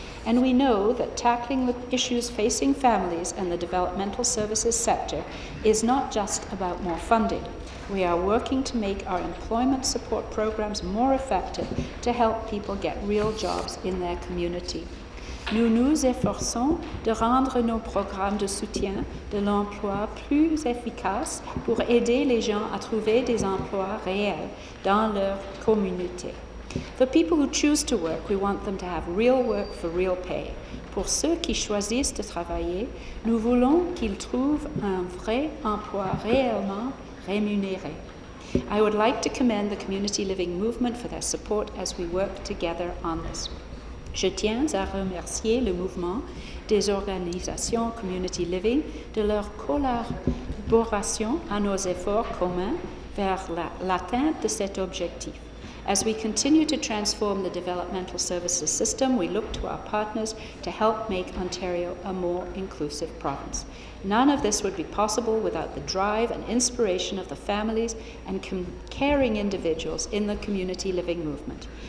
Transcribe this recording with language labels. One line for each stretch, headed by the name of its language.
English: And we know that tackling the issues facing families and the developmental services sector is not just about more funding. We are working to make our employment support programs more effective to help people get real jobs in their community.
French: Nous nous efforçons de rendre nos programmes de soutien de l'emploi plus efficaces pour aider les gens à trouver des emplois réels dans leur communauté.
English: For people who choose to work, we want them to have real work for real pay.
French: Pour ceux qui choisissent de travailler, nous voulons qu'ils trouvent un vrai emploi réellement rémunéré.
English: I would like to commend the community living movement for their support as we work together on this.
French: Je tiens à remercier le mouvement des organisations community living de leur collaboration à nos efforts communs vers l'atteinte de cet objectif.
English: As we continue to transform the developmental services system, we look to our partners to help make Ontario a more inclusive province. None of this would be possible without the drive and inspiration of the families and caring individuals in the community living movement.